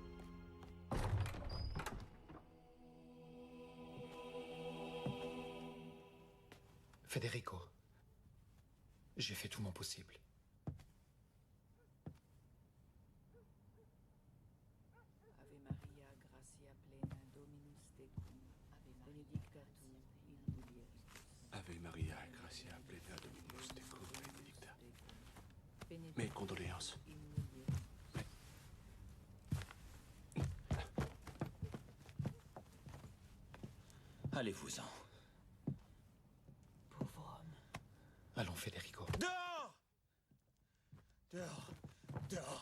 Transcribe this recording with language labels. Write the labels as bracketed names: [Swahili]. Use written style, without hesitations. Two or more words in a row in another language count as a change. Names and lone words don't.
[French] Federico, j'ai fait tout mon possible. [Latin] Ave Maria, gratia plena, Dominus tecum, benedicta tu in mulieribus. Ave Maria, gratia plena, Dominus tecum, benedicta. [French] Mes condoléances. Allez-vous-en. Pauvre homme. Allons, Federico. Dehors! Dehors! Dehors!